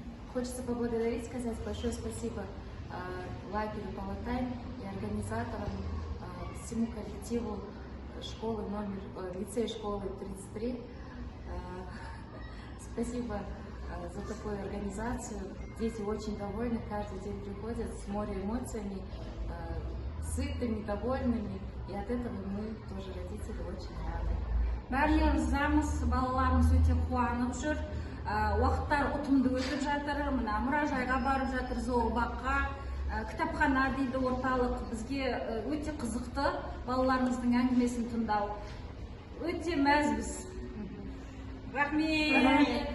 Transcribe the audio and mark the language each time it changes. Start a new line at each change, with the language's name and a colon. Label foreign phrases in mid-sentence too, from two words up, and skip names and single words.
Russian: Хочется поблагодарить, сказать большое спасибо лагерю Палатайн и организаторам, всему коллективу школы лицея школы 33. Спасибо за такую организацию. Дети очень довольны, каждый день приходят с морем эмоциями, сытыми, довольными. И от этого мы тоже, родители, очень рады.
Kazakh: Барлығымыз балаларымыз өте қуанып жүр. Уақыттар ұтымды өтіп жатыр. Мына мұражайға барып жатыр, зообаққа, кітапхана дейді орталық. Бізге өте қызықты балаларымыздың әңгімесін тыңдау. Өте мәзбіз. Рахмет.